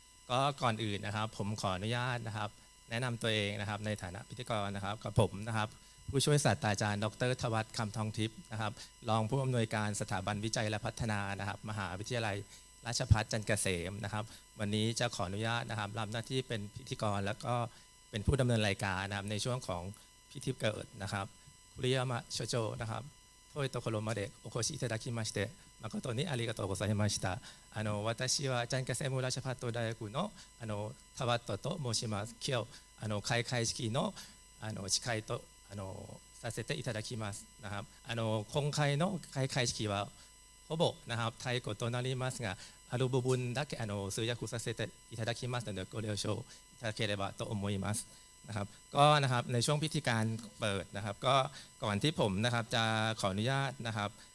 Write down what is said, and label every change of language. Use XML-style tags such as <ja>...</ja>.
<th>ก็ก่อนอื่นนะครับผมขออนุญาตนะครับแนะนำตัวเองนะครับในฐานะพิธีกรนะครับกับผมนะครับผู้ช่วยศาสตราจารย์ดร.ทวัฒน์คำทองทิพย์นะครับรองผู้อำนวยการสถาบันวิจัยและพัฒนานะครับมหาวิทยาลัยราชภัฏจันทร์เกษมนะครับวันนี้จะขออนุญาตนะครับรับหน้าที่เป็นพิธีกรแล้วก็เป็นผู้ดำเนินรายการนะครับในช่วงของพิธีเกิดนะครับคุริยามะโชโจนะครับโท</th> <ja>いところまでお越しいただきまして誠にありがとうございました。私はジャンケセムラシャパット大学のタワットと申します。今日開会式の司会とさせていただきますนะครับ今回の開会式はほぼนะครับไทยとなりますがある部分だけ通訳させていただきますのでご了承いただければと思いますนะครับ</ja> <th>ก็นะครับในช่วงพิธีการเปิดนะครับก็ก่อนที่ผมนะครับจะขออนุญาตนะครับ</th>